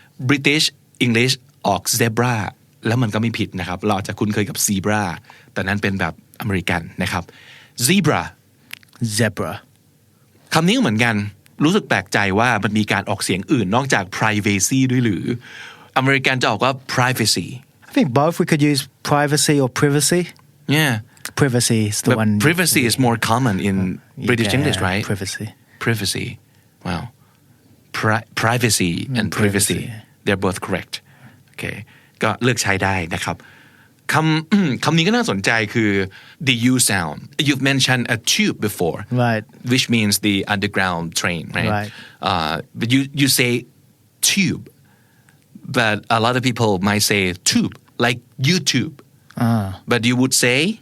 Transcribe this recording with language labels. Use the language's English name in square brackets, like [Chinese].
[Thai] British English ออก zebra แล้วมันก็ไม่ผิดนะครับเราอาจจะคุ้นเคยกับ zebra แต่นั้นเป็นแบบอเมริกันนะครับ [English] zebra [Thai] คำนี้เหมือนกันรู้สึกแปลกใจว่ามันมีการออกเสียงอื่นนอกจาก privacy ด้วยหรืออเมริกันจะออกว่า privacy [English] I think both we could use privacy or privacy yeah privacy is the one privacy is more common in British English right privacy wow privacy and privacy they're both correct okay [Thai] ก็เลือกใช้ได้นะครับคำนี้ก็น่าสนใจคือ [English] the U sound you've mentioned a tube before right which means the underground train right but you say tube but a lot of people might say tube like YouTube but you would say